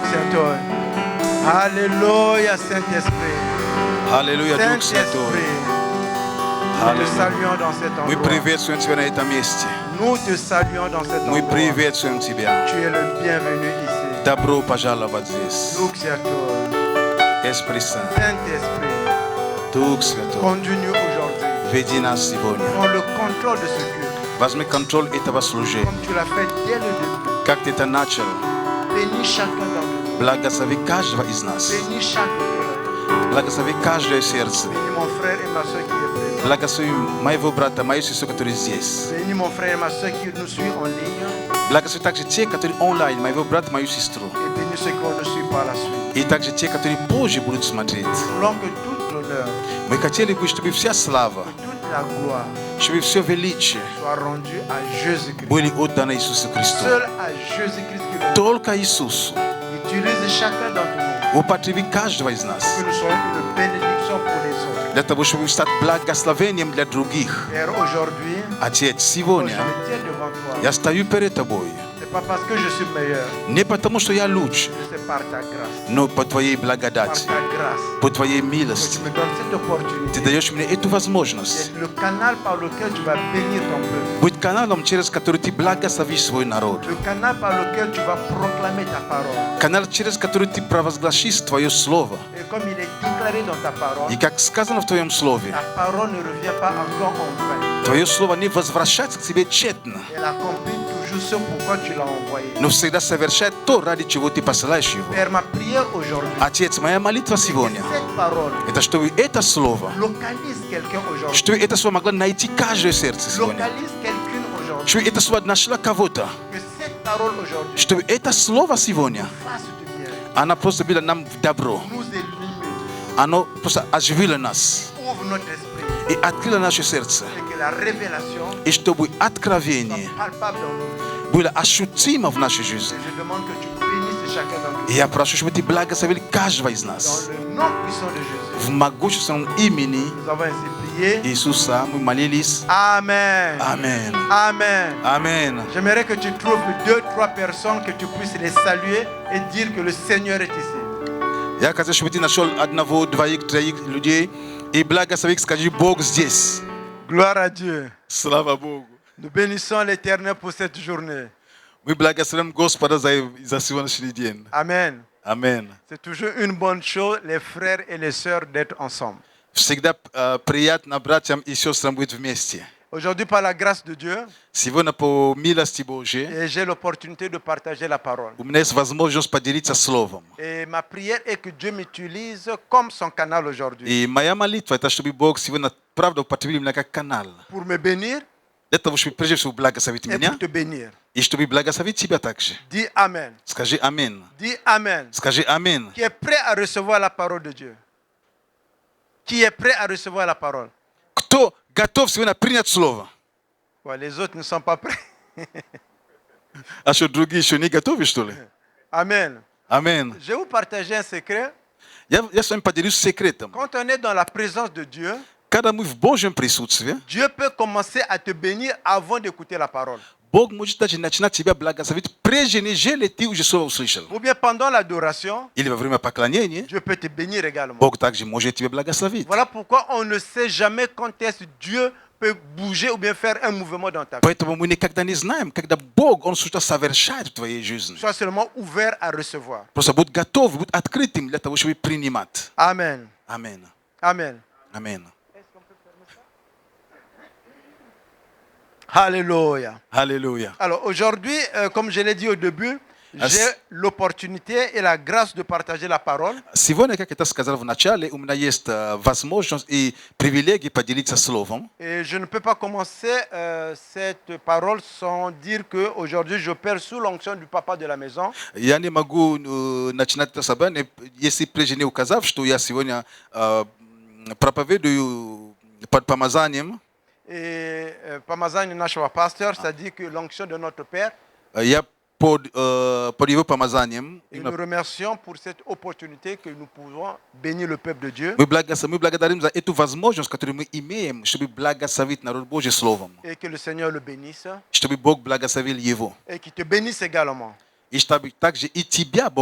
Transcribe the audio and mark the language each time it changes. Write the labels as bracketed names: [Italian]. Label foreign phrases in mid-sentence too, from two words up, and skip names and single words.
[Russian] Святой. [French] Alléluia, Saint-Esprit. [Russian] Аллилуйя, Дух Святой. [French] Saint-Esprit, nous te saluons dans cet [Russian] Мы [French] endroit. [Russian] приветствуем Тебя на этом месте. [French] Nous te saluons dans cet [Russian] Мы [French] endroit. [Russian] приветствуем Тебя. [French] Tu es le bienvenu ici. [Russian] Добро пожаловать здесь. Дух Святой, [French] Esprit Saint, Saint-Esprit, [Russian] Дух Святой, [French] conduis-nous aujourd'hui. [Russian] веди нас сегодня. [French] Prends le contrôle de ce culte, [Russian] Возьми контроль этого служения. [French] comme tu l'as fait dès le début. [Russian] Как Ты это начал, [French] Bénis chacun d'entre nous. [Russian] благослови каждого из нас. [French] Bénis chaque cœur. [Russian] Благослови каждое сердце. [French] Bénis mon frère et ma soeur qui est présent. [Russian] Благослови моего брата, мою сестру, которые здесь. [French] Bénis mon frère et ma soeur qui nous suivent en ligne. [Russian] Благослови также те, которые онлайн, моего брата, мою сестру. [French] Et bénis ceux qui vont nous suivre par la suite. [Russian] И также те, которые позже будут смотреть. [French] Nous voulons que toute l'honneur, [Russian] Мы хотели бы, чтобы вся слава, [French] toute la gloire [Russian] чтобы все величие [French] soit rendue à Jésus-Christ. [Russian] были отданы Иисусу Христу. [French] Seul à Jésus-Christ qui le [Russian] Только Иисусу. [French] utilise chacun d'entre nous. [Russian] Употреби каждого из нас. [French] Que nous soyons une bénédiction pour les autres. [Russian] Для того, чтобы стать благословением для других. [French] Père, aujourd'hui, [Russian] Отец, [French] quand je [Russian] сегодня [French] me tiens devant toi, [Russian] я стою перед Тобой. [French] c'est pas parce que je suis meilleur, [Russian] Не потому, что я лучше, [French] mais c'est par ta grâce. [Russian] но по Твоей [French] Par [Russian] благодати, [French] ta grâce. [Russian] по Твоей [French] Que [Russian] милости. [French] tu me donnes cette [Russian] Ты [French] opportunité. [Russian] даешь мне эту возможность [French] C'est le canal par lequel tu vas bénir ton peuple. [Russian] быть каналом, через который Ты благословишь свой народ. [French] Le canal par lequel tu vas proclamer ta parole. [Russian] Канал, через который Ты провозгласишь Твое Слово. [French] Et comme il est déclaré dans ta parole, [Russian] И как сказано в Твоем Слове, [French] ta parole ne revient pas encore en vain. [Russian] Твое Слово не возвращается к Тебе тщетно, [French] Elle accomplit toujours ce pourquoi tu l'as envoyé. [Russian] но всегда совершает то, ради чего Ты посылаешь его. [French] Père, ma prière aujourd'hui, [Russian] Отец, моя молитва [French] que [Russian] сегодня, [French] cette parole [Russian] это чтобы это Слово, [French] localise quelqu'un aujourd'hui. [Russian] чтобы это Слово могло найти каждое сердце сегодня. [French] Localise quelqu'une aujourd'hui. [Russian] Чтобы это Слово нашла кого-то. [French] Que cette parole aujourd'hui [Russian] Чтобы это Слово сегодня, [French] fasse du bien, [Russian] оно просто было нам в добро. [French] nous illumine, [Russian] Оно просто оживило нас [French] ouvre notre esprit [Russian] и открыло наше сердце. [French] et que la révélation [Russian] И чтобы [French] soit [Russian] откровение [French] palpable dans nous. [Russian] было ощутимо в нашей жизни. [French] Et je demande que tu bénisses chacun d'entre [Russian] И [French] nous. [Russian] я прошу, чтобы Ты благословил каждого из [French] Dans [Russian] нас. [French] le nom puissant de Jésus, [Russian] В могущественном имени [French] nous avons ainsi prié. [Russian] Иисуса мы молились. [French] Amen. [Russian] Аминь. [French] Amen. [Russian] Аминь. [French] J'aimerais que tu trouves 2-3 personnes que tu puisses les saluer et dire que le Seigneur est ici. [Russian] Я хочу, чтобы ты нашел одного, двоих, троих людей и благословил, скажи, Бог здесь. [French] Gloire à Dieu. [Russian] Слава Богу. [French] Nous bénissons l'Éternel pour cette journée. [Russian] Мы благословим Господа за сегодняшний день. [French] Amen. [Russian] Аминь. [French] C'est toujours une bonne chose, les frères et les sœurs, d'être ensemble. [Russian] Всегда приятно братьям и сестрам быть вместе. [French] Aujourd'hui, par la grâce de Dieu, [Russian] Сегодня по милости Божьей [French] et j'ai l'opportunité de partager la parole. [Russian] у меня есть возможность поделиться Словом. [French] Et ma prière est que Dieu m'utilise comme son canal aujourd'hui. [Russian] И моя молитва, это чтобы Бог сегодня, правда, употребил меня как канал. [French] Pour me bénir [Russian] Для того, чтобы прежде всего благословить [French] et [Russian] меня, [French] pour te bénir. [Russian] и чтобы благословить тебя также. [French] Dis Amen. [Russian] Скажи Аминь. [French] Dis Amen. [Russian] Скажи Аминь. [French] Qui est prêt à recevoir la parole de Dieu? Qui est prêt à recevoir la parole? [Russian] Кто готов сегодня принять Слово? [French] Ouais, les autres ne sont pas prêts. [Russian] А что, другие еще не готовы, что ли? [French] Amen. [Russian] Аминь. [French] Je vais vous partager un secret. [Russian] Я с вами поделюсь секретом. [French] Quand on est dans la présence de Dieu, [Russian] Когда мы в Божьем присутствии, [French] Dieu peut commencer à te bénir avant d'écouter la parole. [Russian] Бог может даже начинать тебя благословить, прежде нежели ты уже слово услышал. [French] Ou bien pendant l'adoration, [Russian] Или во время поклонения, [French] Dieu peut te bénir également. [Russian] Бог также может тебя благословить. [French] Voilà pourquoi on ne sait jamais quand est-ce que Dieu peut bouger ou bien faire un mouvement dans ta vie. [Russian] Поэтому мы никогда не знаем, когда Бог, Он что-то совершает в твоей жизни. [French] Sois seulement ouvert à recevoir. [Russian] Просто будь готов, будь открытым для того, чтобы принимать. [French] Amen. [Russian] Аминь. [French] Amen. [Russian] Аминь. [French] Alléluia. [Russian] Аллилуйя. [French] Alors aujourd'hui, comme je l'ai dit au début, j'ai l'opportunité et la grâce de partager la parole. [Russian] Сегодня, как я сказал в начале, у меня есть возможность и привилегия поделиться словом. [French] Et je ne peux pas commencer cette parole sans dire qu'aujourd'hui, j'opère sous l'onction du papa de la maison. [Russian] Я не могу начинать это собрание, если прежде не указав, что я сегодня проповедую под помазанием. Et Pamazan нашего пастора, [French] c'est-à-dire que l'onction de notre Père. [Russian] Я под его помазанием. [French] Et nous remercions pour cette opportunité que nous pouvons bénir le peuple de Dieu. [Russian] Мы благодарим за эту возможность, которую мы имеем, чтобы благословить народ Божий словом. [French] Et que le Seigneur le bénisse. [Russian] Чтобы Бог благословил его. [French] Et qu'il te bénisse également. [Polish] I także i Ciebie Bóg